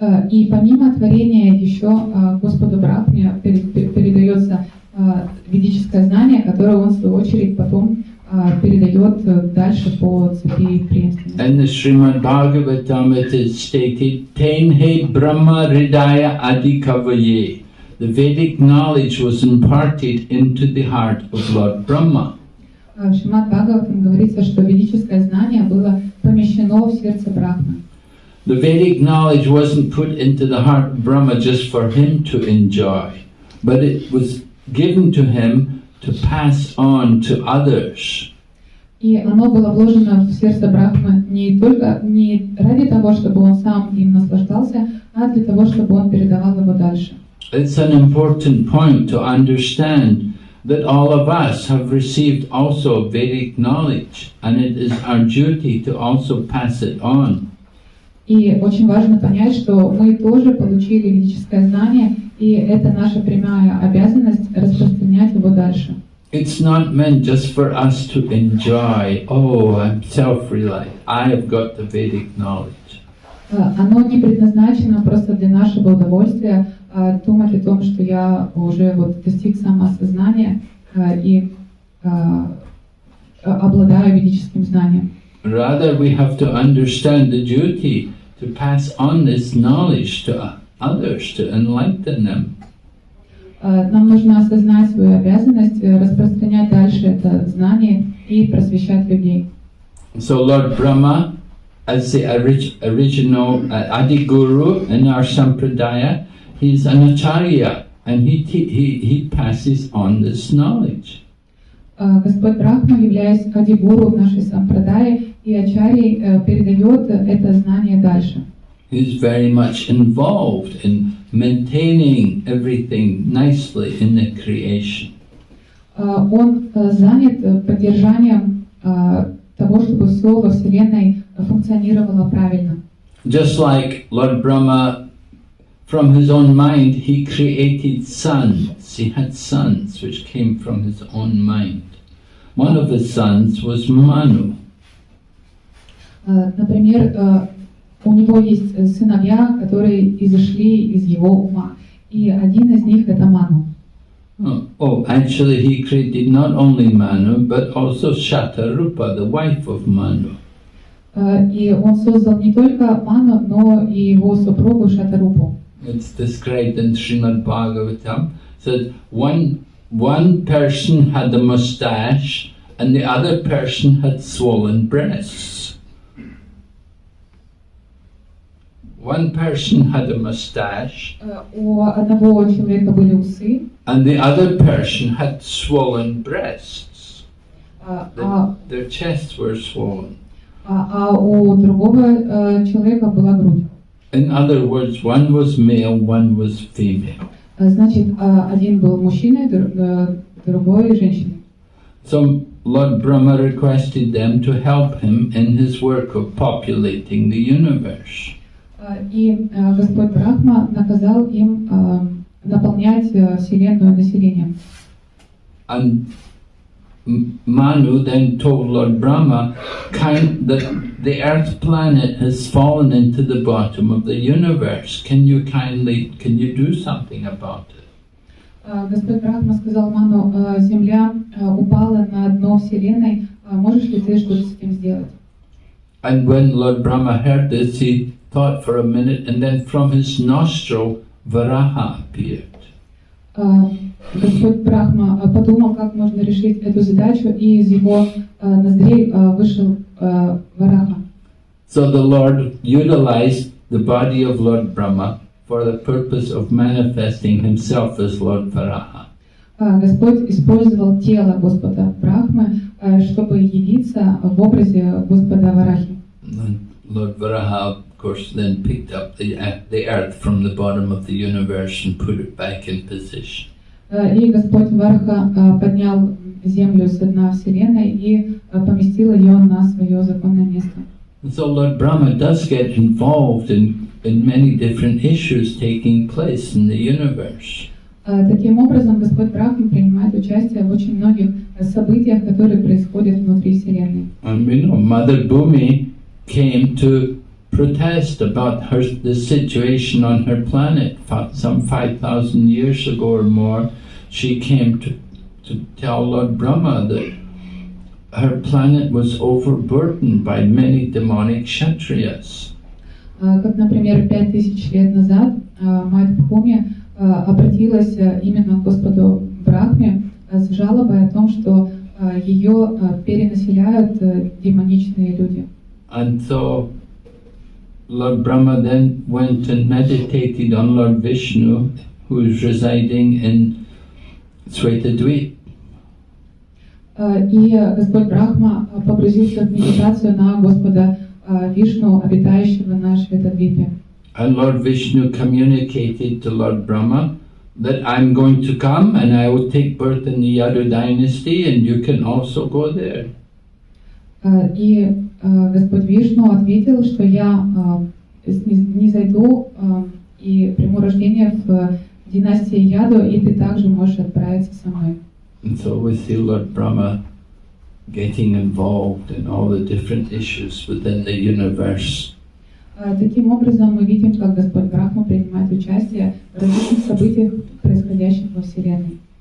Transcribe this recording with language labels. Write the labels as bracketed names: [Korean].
[Russian] И помимо творения еще Господу Брахме передается ведическое знание, которое он в свою очередь потом передает дальше по цепи преемственности. [English] In the Srimad Bhagavatam it is stated, [Sanskrit] Tenhe Brahma Hridaya Adhikavaye. [English] The Vedic knowledge was imparted into the heart of Lord Brahma. [Russian] В Шримад Бхагаватам говорится, что ведическое знание было помещено в сердце Брахмы. [English] The Vedic knowledge wasn't put into the heart of Brahma just for him to enjoy, but it was given to him to pass on to others. [Russian] И оно было вложено в сердце Брахмы не ради того, чтобы он сам им наслаждался, а для того, чтобы он передавал его дальше. [English] It's an important point to understand that all of us have received also Vedic knowledge, and it is our duty to also pass it on. [Russian] И очень важно понять, что мы тоже получили ведическое знание, и это наша прямая обязанность распространять его дальше. [English] It's not meant just for us to enjoy, oh, I'm self-reliant, I have got the Vedic knowledge. [Russian] Оно не предназначено просто для нашего удовольствия думать о том, что я уже достиг самоосознания и обладаю ведическим знанием. [English] Rather, we have to understand the duty to pass on this knowledge to others, to enlighten them. [Russian] Нам нужно осознать свою обязанность распространять дальше это знание и просвещать людей. [English] So Lord Brahma, as the original Adi Guru in our Sampradaya, he's an Acharya, and he passes on this knowledge. [Russian] Господь Брахма, являясь Ади-гуру в нашей сампрадае, и Ачарьей передает это знание дальше. [English] He's very much involved in maintaining everything nicely in the creation. [Russian] Он занят поддержанием того, чтобы все во Вселенной функционировало правильно. [English] Just like Lord Brahma, from his own mind, he created sons. He had sons which came from his own mind. One of his sons was Manu. [Russian] Например, у него есть сыновья, которые изошли из его ума, и один из них это Ману. [English] Actually he created not only Manu, but also Shatarupa, the wife of Manu. [Russian] И он создал не только Ману, но и его супругу Шатарупу. [English] It's described in Srimad Bhagavatam. Said one person had a mustache and the other person had swollen breasts. One person had a mustache [Russian] У одного человека были усы, [English] and the other person had swollen breasts. Their chests were swollen. [Russian] а у другого человека была грудь. [English] In other words, one was male, one was female. [Russian] Значит, один был мужчиной, другой женщиной. [English] So Lord Brahma requested them to help him in his work of populating the universe. [Russian] И Господь Брахма наказал им наполнять Вселенную населением. [English] And Manu then told Lord Brahma that the earth planet has fallen into the bottom of the universe. Can you do something about it? [Russian] Господь Брахма сказал Ману, Земля упала на дно Вселенной, можешь ли ты что-то с этим сделать? [English] And when Lord Brahma heard this, he thought for a minute, and then from his nostril, Varaha appeared. [Russian] Господь Брахма подумал, как можно решить эту задачу, и из его ноздрей вышел Вараха. [English] So the Lord utilized the body of Lord Brahma for the purpose of manifesting himself as Lord Varaha. [Russian] Господь использовал тело Господа Брахмы, чтобы явиться в образе Господа Варахи. [English] Lord Varaha, of course, then picked up the earth from the bottom of the universe and put it back in position. [Russian] И Господь Вараха поднял землю с дна Вселенной и поместил ее на свое законное место. [English] So Lord Brahma does get involved in many different issues taking place in the universe. [Russian] Таким образом, Господь Брахма принимает участие в очень многих событиях, которые происходят внутри Вселенной. [English] And we know Mother Bhumi came to protest about the situation on her planet. Some 5,000 years ago or more, she came to tell Lord Brahma that her planet was overburdened by many demonic kshatriyas. [Russian] Как, например, 5000 лет назад мать Бхуми обратилась именно к Господу Брахме с жалобой о том, что ее перенаселяют демоничные люди. [English] And so Lord Brahma then went and meditated on Lord Vishnu, who is residing in Svetadvip. [Russian] И Господь Брахма погрузился в медитацию на Господа Вишну, обитающего на Шветадвипе. [English] And Lord Vishnu communicated to Lord Brahma that I'm going to come and I will take birth in the Yadu dynasty and you can also go there. [Russian] И Господь Вишну ответил, что я низвойду и приму рождение в династии Яду, и ты также можешь отправиться со мной. [English] And so we see Lord Brahma getting involved in all the different issues within the universe. [Russian] Таким образом, мы видим, как Господь Брахма принимает участие в различных событиях, происходящих во Вселенной.